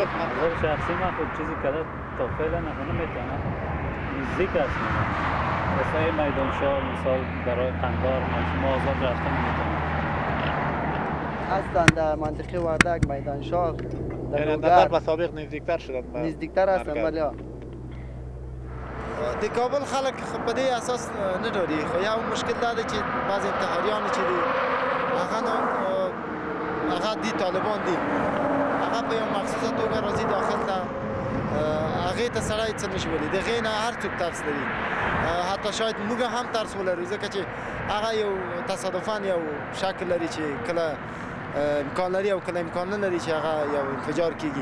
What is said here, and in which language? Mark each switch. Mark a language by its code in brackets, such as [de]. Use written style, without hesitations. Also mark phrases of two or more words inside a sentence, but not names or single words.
[fa] نظر شخصی من خود چیزی کده تا فعلا نمیتونم نزدیک است. مثلا میدان شاه مثال برای قندار ما آزاد رفتن نمیتونم. هستن در منطقه وردک میدان شاه یعنی نظر به سابق نزدیکتر شدن. نزدیکتر هستن ولی [ps] د کابل خلک په دې اساس نه ډاري، خو یو مشکل دا دی چې بعضې انتحاریان چې دي هغه دي طالبان دي، هغه په یو مخصوصه توګه راځي داخل ته، هغې ته سړی څه نشي ویلی، د هغې نه هر څوک ترس لري، حتی شاید موږ هم ترس ولرو ځکه چې هغه یو تصادفاً یو شکل لري چې کله امکان لري او کله امکان نه لري چې هغه یو انفجار کیږي.